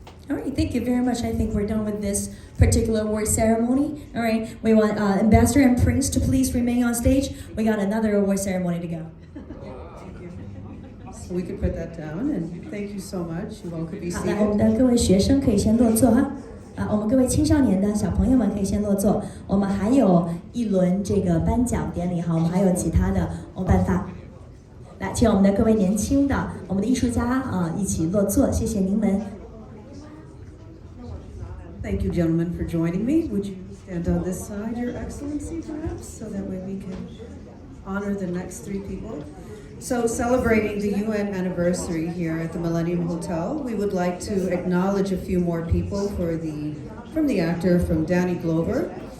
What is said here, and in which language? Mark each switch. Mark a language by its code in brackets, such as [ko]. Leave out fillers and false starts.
[en] All right, thank you very much. I think we're done with this particular award ceremony. All right, we want Ambassador and Prince to please remain on stage. We got another award ceremony to go. So we could put that down, and thank you so much. You all could be [zh] 好， [en] seated. [zh] 来，我们的各位学生可以先落座哈。我们各位青少年的小朋友们可以先落座。我们还有一轮这个颁奖典礼哈，我们还有其他的办法。来，请我们的各位年轻的我们的艺术家一起落座，谢谢您们。 [en] Thank you, gentlemen, for joining me. Would you stand on this side, Your Excellency, perhaps, so that way we can honor the next three people? So, celebrating the UN anniversary here at the Millennium Hotel, we would like to acknowledge a few more people from the actor, from Danny Glover.